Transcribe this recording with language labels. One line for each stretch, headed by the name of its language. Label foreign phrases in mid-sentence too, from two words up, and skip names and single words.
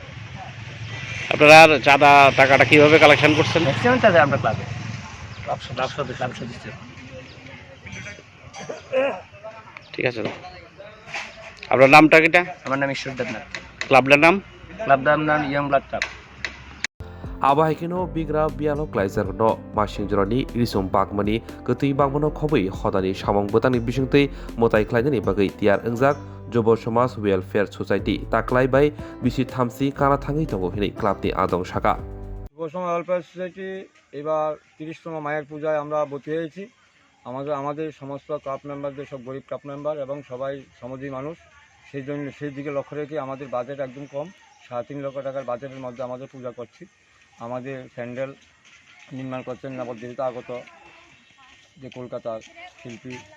Bangla: আপনারা চাঁদা টাকাটা কিভাবে কালেকশন করছেন ম্যাক্সিমাম চাঁদা আমরা ক্লাবে লাভ সদস্য ঠিক আছে আপনার নামটা কিটা আমার নাম ঈশ্বর দেবনাথ ক্লাবটার নাম ইয়ং ব্লাড ক্লাব
Kok Borok: Abahikino Bigra Bialo Kleiser no Mashinjorani Irisum Bakmani Gati Bangmano Khobi Hodani Shamong Botani Bishungte Motai Klaidani Bagai Tiyar Wngjak Jobo Somas Welfare Society Taklai by Bisi Thamsi Kana Thangi Tongo Hini Club Ni Adong Shaka
Bangla: যুব সমাজ ওয়েলফেয়ার সোসাইটি এবার 30তম মায়ের পূজায় আমরা ভর্তি হয়েছি আমাদের সমস্ত ক্লাব মেম্বারদের সব গরিব ক্লাব মেম্বার এবং সবাই সমাজী মানুষ সেই দিকে লক্ষ্য রেখে আমাদের বাজেট একদম কম 3.5 লক্ষ টাকার বাজেটের মধ্যে আমাদের পূজা করছি আমাদের প্যান্ডেল নির্মাণ করছেন নবদিল্লিতে আগত যে কলকাতার শিল্পী